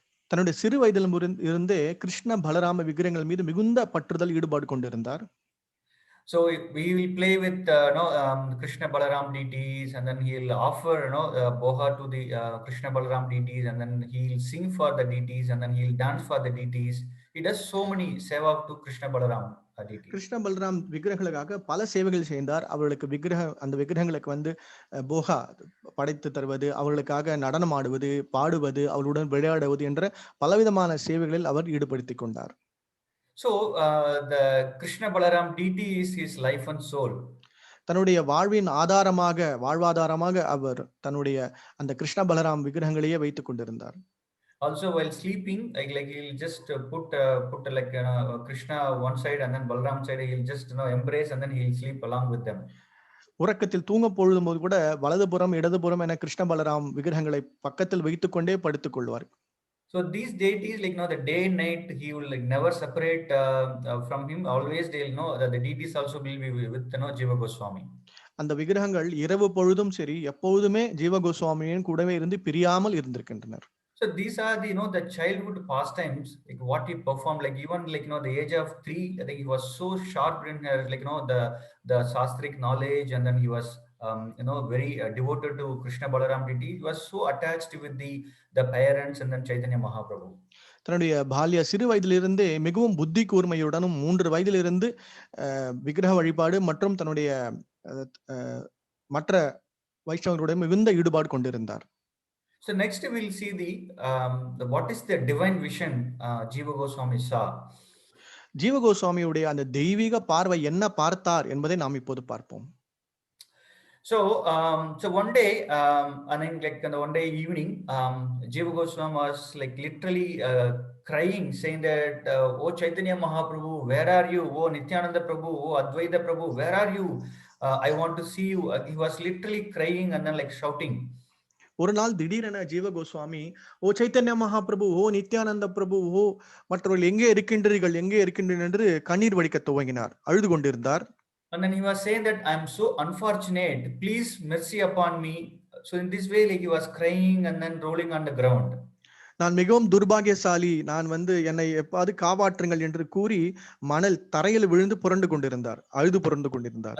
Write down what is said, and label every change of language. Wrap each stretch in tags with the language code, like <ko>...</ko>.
<ta>தன்னுடைய சிறு வயதில் இருந்தே கிருஷ்ண பலராம விக்கிரகங்கள் மீது மிகுந்த பற்றுதல் ஈடுபாடு கொண்டிருந்தார்.</ta> <en>So we will play with Krishna Balaram deities, and then he'll offer boha to the Krishna Balaram deities, and then he'll sing for the deities, and then he'll dance for the deities. He does so many seva to Krishna Balaram deities.</en> <ta>Krishna Balram விக்கிரகங்களுக்காக பல சேவைகள் செய்தார். அவர்களுக்கு அந்த விக்கிரகங்களுக்கு போகா படைத்து தருவது, அவர்களுக்காக நடனம் ஆடுவது, பாடுவது, அவர்களுடன் விளையாடுவது என்ற பலவிதமான சேவைகளில் அவர் ஈடுபடுத்திக் கொண்டார்.</ta> <en>So the Krishna Balaram deity is his life and soul.</en> <ta>தன்னுடைய வாழ்வாதாரமாக அவர் தன்னுடைய அந்த கிருஷ்ண பலராம் விக்கிரகங்களையே வைத்துக் கொண்டிருந்தார்.</ta> <en>Also while sleeping, like he'll just put like Krishna one side and then Balaram side, he'll just embrace and then he'll sleep along with them.</en> <ta>உறக்கத்தில் தூங்க பொழுதும்போது கூட வலதுபுறம் இடதுபுறம் என கிருஷ்ண பலராம் விக்கிரகங்களை பக்கத்தில் வைத்துக் கொண்டே படுத்துக் கொள்வார்.</ta> <en>So these deities, like the day and night, he will like never separate from him. Always they'll know that the deities also will be with Jiva Goswami.</en> <ta>அந்த விக்கிரகங்கள் இரவு பொழுதும் சரி எப்போதுமே ஜீவ கோஸ்வாமியின் கூடவே இருந்து பிரியாமல் இருந்திருக்கின்றனர்.</ta> <en>So these are the the childhood pastimes, like what he performed, like even like the age of 3, I think he was so sharp in like the shastric knowledge, and then he was very devoted to Krishna Balaram deity. He was so attached with the parents and then Chaitanya Mahaprabhu.</en> <ta>தன்னுடைய பால்ய சிறு வயதிலிருந்தே மிகவும் புத்தி கூர்மையுடனும் 3 வயதிலிருந்து விக்கிரக வழிபாடு மற்றும் தன்னுடைய மற்ற வைஷ்ணவர்களுடைய மிகுந்த ஈடுபாடு கொண்டிருந்தார்.</ta> <en>So next we'll see the what is the divine vision Jiva Goswami saw.</en> <ta>ஜீவ கோஸ்வாமியுடைய அந்த தெய்வீக பார்வை என்ன பார்த்தார் என்பதை நாம் இப்போது பார்ப்போம்.</ta> <en>So one day, I mean, like one day evening, Jiva Goswami was like literally crying, saying that, "Oh Chaitanya Mahaprabhu, where are you? Oh Nityananda Prabhu, oh Advaita Prabhu, where are you? I want to see you." He was literally crying and then like shouting.</en> <ta>ஒரு நாள் திடீரென ஜீவ கோஸ்வாமி, ஓ சைத்தன்ய மகாபிரபு, ஓ நித்யானந்த பிரபு, ஓ மற்றவர்கள் எங்கே இருக்கின்றீர்கள், எங்கே இருக்கின்றீர்கள் என்று கண்ணீர் வடிக்க துவங்கினார், அழுது கொண்டிருந்தார்.</ta> <en>And then he was saying that, "I'm so unfortunate. Please mercy upon me." So in this way, like he was crying and then rolling on the ground.</en> <ta>நான் மிகவும் துர்பாகியசாலி, நான் என்னை எப்பாவது காப்பாற்றுங்கள் என்று கூறி மணல் தரையில் விழுந்து புரண்டு கொண்டிருந்தார், அழுது புரண்டு கொண்டிருந்தார்.</ta>